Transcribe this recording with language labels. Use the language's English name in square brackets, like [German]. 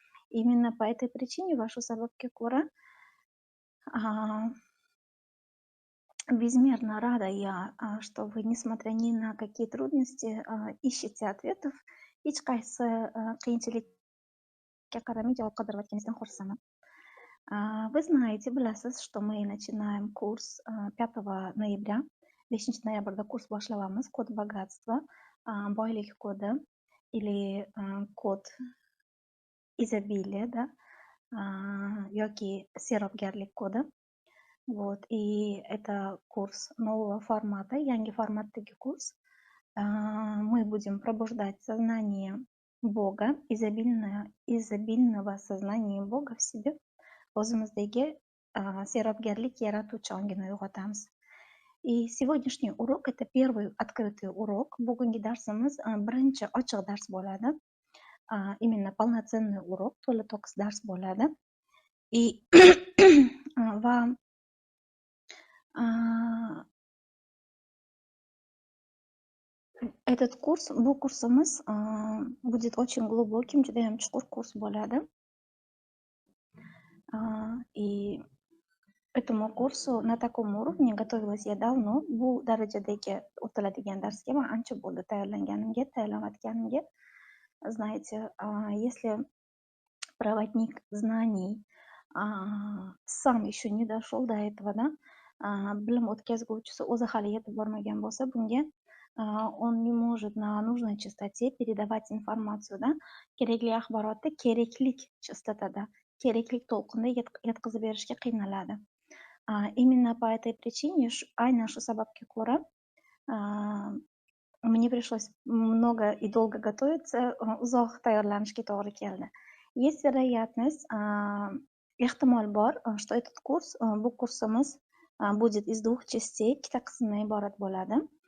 [Russian] Именно по этой причине, вашу [Uzbek] sababga ko'ra, [Russian] безмерно рада я, что вы, несмотря ни на какие трудности, ищете ответов. [Uzbek] Hech qaysi qiyinchilikka qaramay javob qidirayotganingizdan xursandman. [Russian] Вы знаете, [Uzbek] bilasiz, [Russian] что мы начинаем курс 5 ноября. [Uzbek] 5 ноябрda kurs boshlayapmiz. Kod богатства, boylik kodi [Russian] или kod изобилия, да, [Uzbek] yoki sehrobgarlik kodi. [Russian] Вот. И это курс нового формата, [Uzbek] yangi formatdagi kurs. [Russian] Мы будем пробуждать сознание Бога, изобильного сознания Бога в себе. [Uzbek] O'zimizdagi sehrobgarlik yaratuvchi ongini uyg'otamiz. [Russian] И сегодняшний урок — это первый открытый урок. [Uzbek] Bugungi darsimiz birinchi ochiq dars bo'ladi. [Russian] Именно полноценный урок, [Uzbek] to'la to'kis dars bo'ladi. И va этот kurs, bu kursimiz [Russian] будет очень глубоким, [Uzbek] judayam chuqur kurs bo'ladi. [Russian] И этому курсу на таком уровне готовилась я давно. [Uzbek] Bu darajadagi o'tiladigan darsga men ancha bo'ldi tayyorlanayotganimga. [Russian] Знаете, если проводник знаний сам еще не дошел до этого, да, [Uzbek] bilim o'tkazguvchisi o'zi hali yetib bormagan bo'lsa, bunga [Russian] он не может на нужной частоте передавать информацию, да, [Uzbek] kerakli axborotni keraklik chastotada, keraklik to'lqinda yetkazib berishga qiynaladi. [Russian] Именно по этой причине, [Uzbek] aynan shu sababga ko'ra, [Russian] мне пришлось много и долго готовиться, [Uzbek] uzoq tayyorlanishga to'g'ri keldi. [Russian] Есть вероятность, [Uzbek] ehtimol bor, [Russian] что этот курс, [Uzbek] bu kursimiz [Russian] будет из 2 частей, [Uzbek] ikkita qismdan iborat bo'ladi.